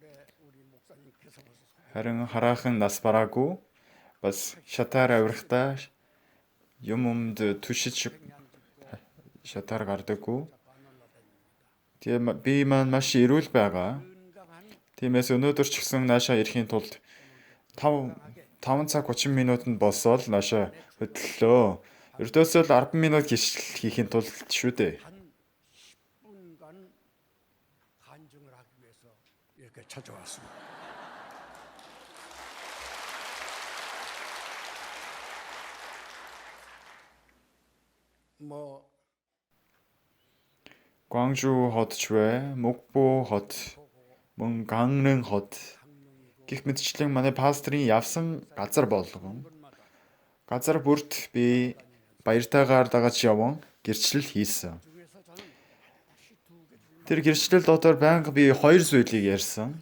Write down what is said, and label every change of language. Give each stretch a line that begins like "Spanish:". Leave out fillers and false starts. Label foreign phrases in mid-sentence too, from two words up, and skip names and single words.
Mongolian: Харин хараахан нас бараагүй бас шатаар авирахтаа юмд түшиж шатаар гардаггүй. Тэгээ би маань маш эрүүл байгаа. Тиймээс өнөөдөр ч гэсэн наашаа ирэхийн тулд 5 цаг 30 минутанд босоод наашаа хөдлөлөө. Ердөөсөө л 10 минут гişл хийхин тулд шүү дээ.
Korean: 간증을 하기 위해서 이렇게 찾아왔습니다. 뭐
Mongolian: Gwangju хот ч вэ, Мукбо хот, мөн Ганнын хот гэх мэтчлэн манай пастрын явсан газар болгон газар бүрт би баяртайгаар дагаж явсан гэрчлэл хийсэн. Тэр гэрчлэл дотор байнга би хоёр зүйлийг ярьсан.